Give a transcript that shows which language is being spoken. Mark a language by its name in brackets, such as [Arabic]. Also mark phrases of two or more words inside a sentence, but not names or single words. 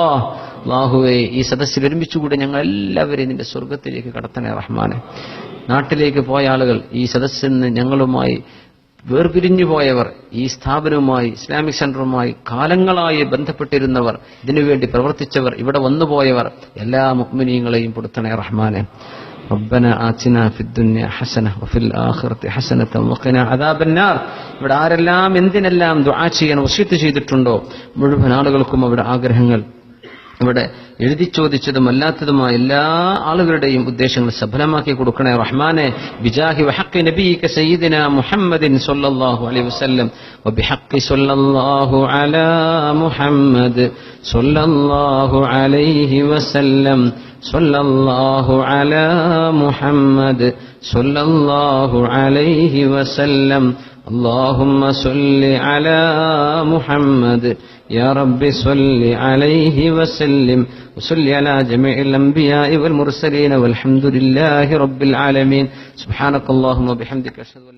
[Malayalam] അല്ലാഹുവേ, ഈ സദസ്സിൽ ഒരുമിച്ചുകൂടി ഞങ്ങൾ എല്ലാവരെയും നിന്റെ സ്വർഗത്തിലേക്ക് കടത്തണേ റഹ്മാനെ. നാട്ടിലേക്ക് പോയ ആളുകൾ, ഈ സദസ്സിൽ നിന്ന് ഞങ്ങളുമായി വേർപിരിഞ്ഞു പോയവർ, ഈ സ്ഥാപനവുമായി ഇസ്ലാമിക് സെന്ററുമായി കാലങ്ങളായി ബന്ധപ്പെട്ടിരുന്നവർ, ഇതിനുവേണ്ടി പ്രവർത്തിച്ചവർ, ഇവിടെ വന്നുപോയവർ, എല്ലാ മുഅ്മിനീങ്ങളെയും പെടുത്തണേ റഹ്മാനെ. [Arabic] ربنا آتنا في الدنيا حسنة وفي الآخرة حسنة وقنا عذاب النار. [Malayalam] ഇവിടെ ആരെല്ലാം എന്തിനെല്ലാം ദുആ ചെയ്യാൻ വസിയത്ത് ചെയ്തിട്ടുണ്ടോ മുഴുവൻ ആളുകൾക്കും അവരുടെ ആഗ്രഹങ്ങൾ, ഇവിടെ എഴുതി ചോദിച്ചതും അല്ലാത്തതുമായ എല്ലാ ആളുകളുടെയും ഉദ്ദേശങ്ങൾ സഫലമാക്കി കൊടുക്കണേ റഹ്മാനെ. [Arabic] بجاه وحق نبيك سيدنا محمد صلى الله عليه وسلم وبحق صلى الله على محمد صلى الله عليه وسلم صلى الله على محمد صلى الله عليه وسلم. اللهم صل على محمد يا رب صل عليه وسلم وصل على جميع الأنبياء والمرسلين والحمد لله رب العالمين. سبحانك اللهم وبحمدك أشهد أن